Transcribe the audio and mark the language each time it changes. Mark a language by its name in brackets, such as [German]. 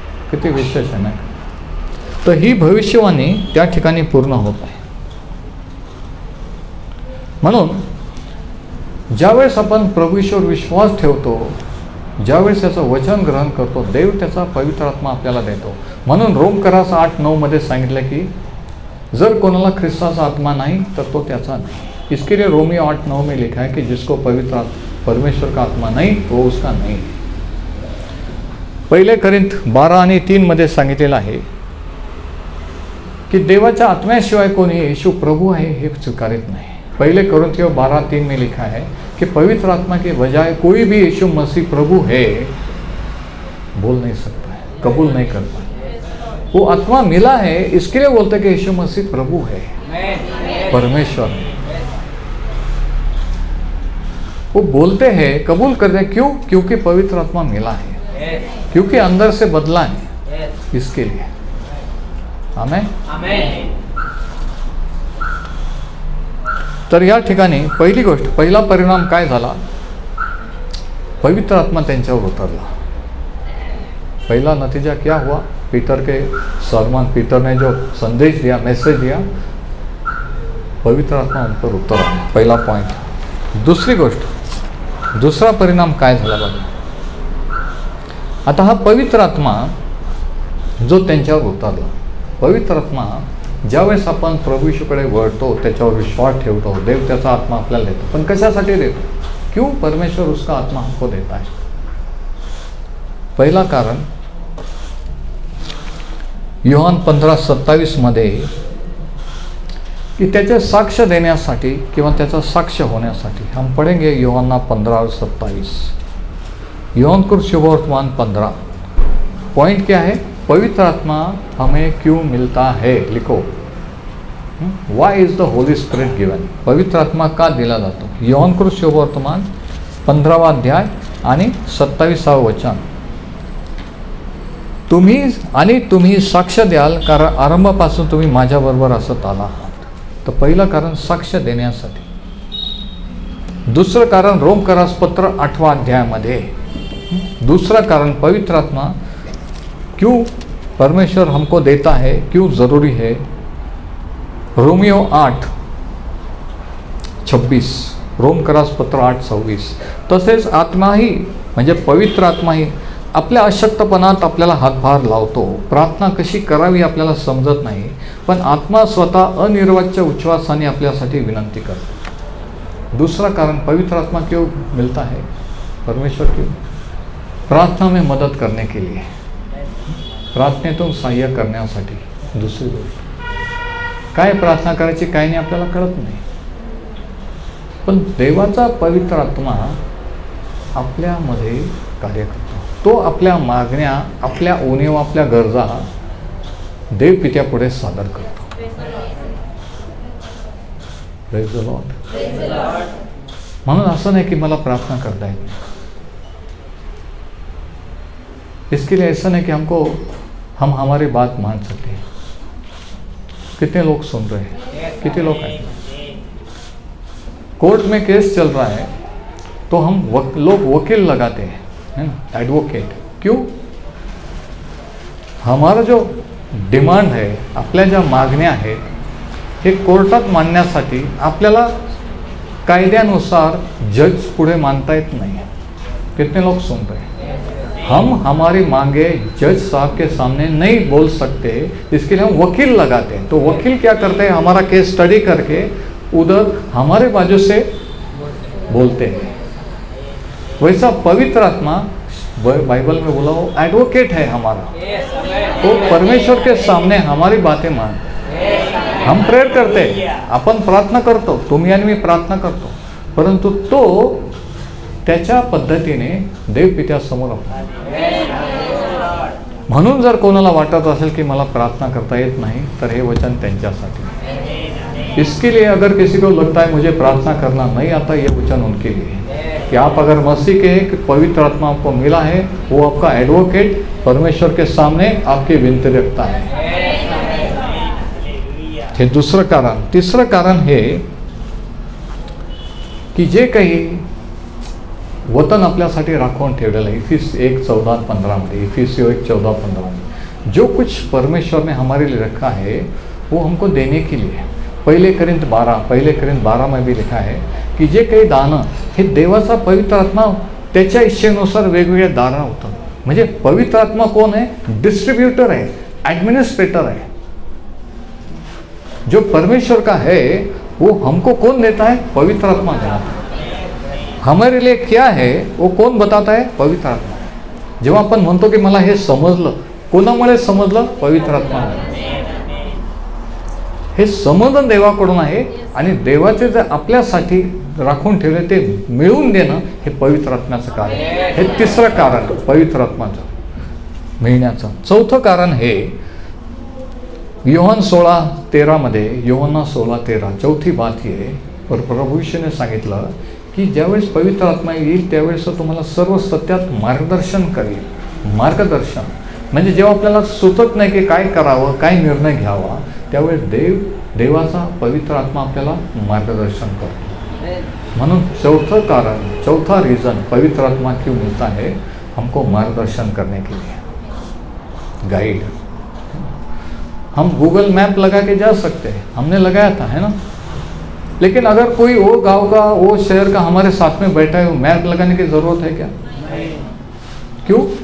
[Marathi] किती विशेष आहे ना. तर ही भविष्यवाणी त्या ठिकाणी पूर्ण होत आहे. म्हणून ज्यावेळेस आपण प्रभूवर विश्वास ठेवतो, ज्यावेळेस त्याचं वचन ग्रहण करतो, देव त्याचा पवित्र आत्मा आपल्याला देतो. म्हणून रोमकरास 8:9 मध्ये सांगितलं की जर कोणाला ख्रिस्ताचा आत्मा नाही तर तो त्याचा नाही. [Hindi] इसके लिए रोमियो 8:9 में लिखा है कि जिसको पवित्र परमेश्वर का आत्मा नहीं वो उसका नहीं. [Marathi] पहिले करिंथ 12 आणि 3 मध्ये सांगितलेलं आहे की देवाच्या आत्म्याशिवाय कोणी येशू प्रभु आहे हे स्वीकारित नाही. [Hindi] पहले कोरिन्थियों 12:3 में लिखा है कि पवित्र आत्मा के बजाय कोई भी यीशु मसीह प्रभु है बोल नहीं सकता है, कबूल नहीं कर पाए. वो आत्मा मिला है, इसके लिए बोलते कि यीशु मसीह प्रभु है, परमेश्वर है. वो बोलते हैं, कबूल करते हैं. क्यों? क्योंकि पवित्र आत्मा मिला है. क्योंकि अंदर से बदला है इसके लिए। आमेन। [Marathi] तर या ठिकाणी पहिली गोष्ट, पहिला परिणाम काय झाला? पवित्र आत्मा त्यांच्यावर उतरला। [Hindi] पहला नतीजा क्या हुआ? पीटर के सरमन, पीटर ने जो संदेश दिया, मैसेज दिया, पवित्र आत्मा उन पर उतरा। पहला पॉइंट। [Marathi] दूसरी गोष्ट, दूसरा परिणाम काय झाला बघा। आता हा पवित्र आत्मा जो त्यांच्यावर उतरला, पवित्र आत्मा ज्यावेळेस आपण प्रभू येशूकडे वळतो, त्याच्यावर विश्वास ठेवतो, देव त्याचा आत्मा आपल्याला देतो। पण कशासाठी देतो? [Hindi] क्यों परमेश्वर उसका आत्मा हमको देता है? [Marathi] पहिला कारण योहान 15:27 मध्ये की त्याचे साक्ष देण्यासाठी किंवा त्याचा साक्ष होण्यासाठी। [Hindi] हम पढ़ेंगे योहाना 15:27। योहान को शुभवर्तमान 15। पॉइंट क्या है? पवित्र आत्मा हमें क्यों मिलता है? लिखो, [English] Why is the Holy Spirit given? [Marathi] पवित्र आत्मा का दिला जातो? योहान को शुभवर्तमान 15वां अध्याय आणि 27वां वचन। तुम्ही साक्ष द्याल, कारण आरंभापासून तुम्ही माझ्याबरोबर असत आला आहात। तर पहिलं कारण साक्ष देण्यासाठी। दुसरं कारण रोमकरास पत्र 8वां अध्यायामध्ये। [Hindi] दूसरा कारण पवित्र आत्मा क्यों परमेश्वर हमको देता है, क्यों ज़रूरी है? रोमियो 8:26, रोमकरास पत्र 8:26। [Marathi] तसेच आत्माही म्हणजे पवित्र आत्माही आपल्या अशक्तपणात आपल्याला हातभार लावतो। प्रार्थना कशी करावी आपल्याला समजत नाही, पण आत्मा स्वतः अनिर्वाच्य उच्छ्वासाने आपल्यासाठी विनंती करतो। [Hindi] दूसरा कारण पवित्र आत्मा क्यों मिलता है? परमेश्वर क्यों? प्रार्थना में मदत करने के लिए, [Marathi] प्रार्थनेतून सहाय्य करण्यासाठी। दुसरी गोष्ट काय प्रार्थना करायची काय नाही आपल्याला कळत नाही, पण देवाचा पवित्र आत्मा आपल्यामध्ये कार्य करतो। तो आपल्या मागण्या, आपल्या उणीवा, आपल्या गरजा देव पित्यापुढे सादर करतो। [English] Praise the Lord. [Marathi] म्हणून असं नाही की मला प्रार्थना करता येत नाही। [Hindi] इसके लिए ऐसा नहीं कि हम हमारी बात मान सकते हैं। कितने लोग सुन रहे हैं? कितने लोग हैं? कोर्ट में केस चल रहा है तो हम लोग वकील लगाते हैं, है ना, एडवोकेट। क्यों? हमारा जो डिमांड है, [Marathi] आपल्या ज्या मागण्या आहेत हे कोर्टात मांडण्यासाठी आपल्याला कायद्यानुसार जज पुढे मानता येत नाही। [Hindi] कितने लोग सुन रहे हैं? हम हमारी मांगे जज साहब के सामने नहीं बोल सकते, इसके लिए हम वकील लगाते हैं। तो वकील क्या करते हैं? हमारा केस स्टडी करके उधर हमारे बाजू से बोलते हैं। वैसा पवित्र आत्मा बाइबल में बोला वो एडवोकेट है हमारा। तो परमेश्वर के सामने हमारी बातें मानते हैं। हम प्रेयर करते हैं, [Marathi] आपण प्रार्थना करतो, तुम्ही आणि मी प्रार्थना करतो, परंतु तो त्याच्या पद्धतीने देवपित्यासमोर म्हणून जर कोणाला वाटत असेल की मला प्रार्थना करता येत नाही, तर हे वचन त्यांच्यासाठी। [Hindi] इसके लिए अगर किसी को लगता है मुझे प्रार्थना करना नहीं आता, ये वचन उनके लिए है कि आप अगर मसीह के हैं कि पवित्र आत्मा आपको मिला है, वो आपका एडवोकेट परमेश्वर के सामने आपकी विनती रखता है। [Marathi] हे दुसरं कारण। तिसरं कारण हे की जे काही वतन आपल्यासाठी राखून ठेवलेलं आहे, इफिस 1:14-15 मध्ये, [Hindi] इफिसियो 1:14-15 में, जो कुछ परमेश्वर ने हमारे लिए रखा है वो हमको देने के लिए। पहले करिंथ 12 में भी लिखा है [Marathi] की जे काही दानं हे देवाचा पवित्र आत्मा त्याच्या इच्छेनुसार वेगवेगळ्या दानं होतात। म्हणजे पवित्र आत्मा कोण आहे? [Hindi] डिस्ट्रीब्यूटर है, एडमिनिस्ट्रेटर है। जो परमेश्वर का है वो हमको कौन देता है? पवित्र आत्मा देता है। हमारे लिए क्या है वो कौन बताता है? पवित्र आत्मा। [Marathi] जेव्हा आपण म्हणतो की मला हे समजलं, कोणामुळे समजलं? पवित्र आत्मा। हे समजन देवाकडून आहे आणि देवाचे जे आपल्यासाठी राखून ठेवले ते मिळवून देणं हे पवित्र आत्म्याचं कार्य आहे। हे तिसरं कारण पवित्र आत्म्याचं मिळण्याचं। चौथं कारण हे योहान 16:13 मध्ये, योहाना 16:13 [Hindi] चौथी बात [Marathi] ही आहे, पर प्रभू यीशूने सांगितलं की ज्यावेळेस पवित्र आत्मा येईल त्यावेळेस तुम्हाला सर्व सत्यात मार्गदर्शन करेल। मार्गदर्शन, म्हणजे जेव्हा आपल्याला सुचत नाही की काय करावं, काय निर्णय घ्यावा, त्यावेळेस देवाचा पवित्र आत्मा आपल्याला मार्गदर्शन करतो. म्हणून [Hindi] चौथा रीज़न पवित्र आत्मा क्यों मिलता है, हमको मार्गदर्शन करने के लिए, गाइड. हम गूगल मैप लगा के जा सकते हैं, हमने लगाया था, है ना, लेकिन अगर कोई वो गांव का, वो शहर का हमारे साथ में बैठा है, वो मैप लगाने की ज़रूरत है क्या? क्यों?